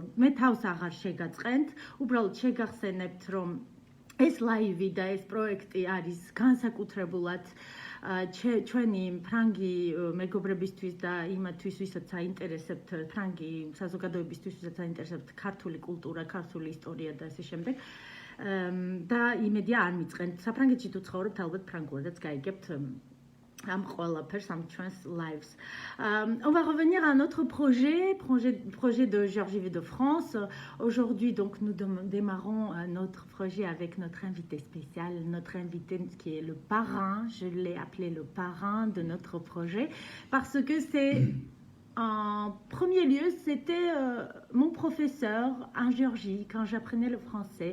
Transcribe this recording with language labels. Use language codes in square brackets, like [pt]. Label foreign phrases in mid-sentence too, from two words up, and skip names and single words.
[ka] მე თავს აღარ შეგაწყენთ, უბრალოდ შეგახსენებთ, რომ ეს ლაივი და ეს პროექტი არის განსაკუთრებულად ჩვენი ფრანგი მეგობრებისთვის და იმათთვის, ვისაც აინტერესებთ ფრანგი საზოგადოებისთვის, ვისაც აინტერესებთ ქართული კულტურა, ქართული ისტორია და ასე შემდეგ. და იმედია არ მიწყენთ. საფრანგეთში თუ ცხოვრობთ, ალბათ ფრანგულადაც გაიგებთ am ყველაფერს, am ჩვენს lives. [fr] On va revenir à notre projet de Géorgie Vue de France. Aujourd'hui, donc, nous démarrons notre projet avec notre invité spécial, notre invité qui est le parrain, je l'ai appelé le parrain de notre projet, parce que c'est, en premier lieu, c'était mon professeur en Géorgie quand j'apprenais le français.